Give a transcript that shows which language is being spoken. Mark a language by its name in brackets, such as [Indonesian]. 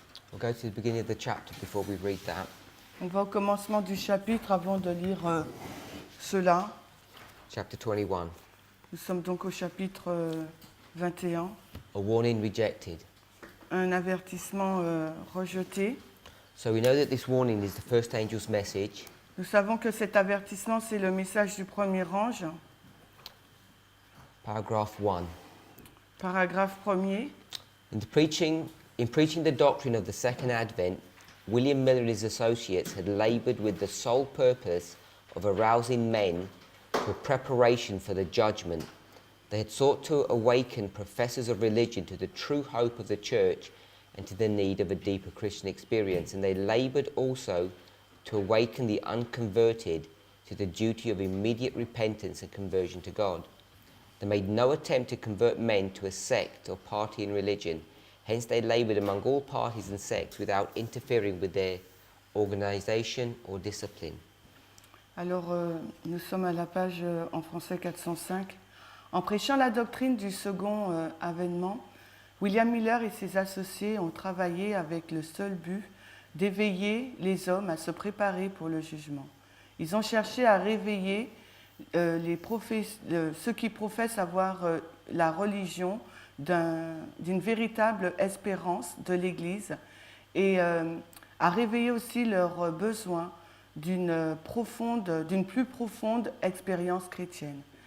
[English] We'll go to the beginning of the chapter before we read that. [French] On va au commencement du chapitre avant de lire cela. [English] Chapter 21. [French] Nous sommes donc au chapitre 21. [English] A warning rejected. [French] Un avertissement rejeté. [English] So we know that this warning is the first angel's message. [French] Nous savons que cet avertissement, c'est le message du premier ange. [English] Paragraph 1. [French] Paragraphe 1er. [English] In preaching the doctrine of the second advent, William Miller and his associates had labored with the sole purpose of arousing men to a preparation for the judgment. They had sought to awaken professors of religion to the true hope of the church and to the need of a deeper Christian experience. And they labored also to awaken the unconverted to the duty of immediate repentance and conversion to God. They made no attempt to convert men to a sect or party in religion. Hence they labored among all parties and sects without interfering with their organization or discipline. [French] Alors, nous sommes à la page en français 405. En prêchant la doctrine du second avènement, William Miller et ses associés ont travaillé avec le seul but d'éveiller les hommes à se préparer pour le jugement. Ils ont cherché à réveiller ceux qui professent avoir la religion d'une véritable espérance de l'Église et à réveiller aussi leur besoin d'une plus profonde expérience chrétienne.